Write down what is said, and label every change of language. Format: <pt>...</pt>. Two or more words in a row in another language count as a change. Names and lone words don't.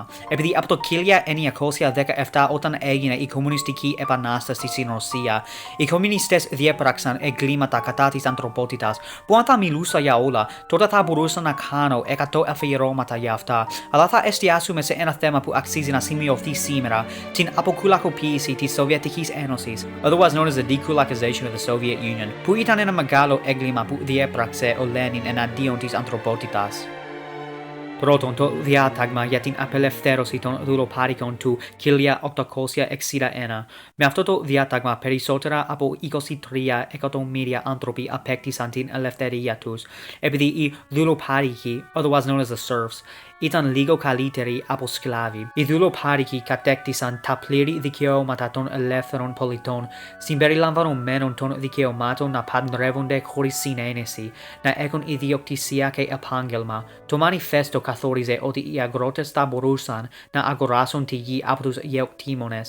<el>Επειδή από το 1917 όταν έγινε η κομμουνιστική επανάσταση στην Ρωσία, οι κομμουνιστές διέπραξαν εγκλήματα κατά της ανθρωπότητας, που αν θα μιλούσα για όλα, τότε θα μπορούσα να κάνω 100 αφιερώματα για αυτά, αλλά θα εστιάσουμε σε ένα θέμα που αξίζει να σημειωθεί σήμερα, την αποκουλακοποίηση της Σοβιετικής Ένωσης,</el> <en>otherwise known as the dekulakization of the Soviet Union,</en> <el>που ήταν ένα μεγάλο έγκλημα που διέπραξε ο Λένιν εναντίον της ανθρωπότητας. Πρώτον, το διάταγμα για την απελευθέρωση των δουλοπάρικων του 1861. Με αυτό το διάταγμα, περισσότερα από 23 εκατομμύρια άνθρωποι απέκτησαν την ελευθερία τους, επειδή οι δουλοπάρικοι,</el> <en>otherwise known as the serfs,</en> <el>ήταν λίγο καλύτεροι από σκλάβοι. Οι δουλοπάρικοι κατέκτησαν τα πλήρη δικαιώματα των ελεύθερων πολιτών, συμπεριλαμβανομένων των δικαιωμάτων να παντρεύονται χωρίς συνένεση, να έχουν ιδιοκτησία και επάγγελμα. Το μανιφέστο καθόριζε ότι οι αγρότες θα μπορούσαν να αγοράσουν τη γη από τους γεωκτήμονες.</el>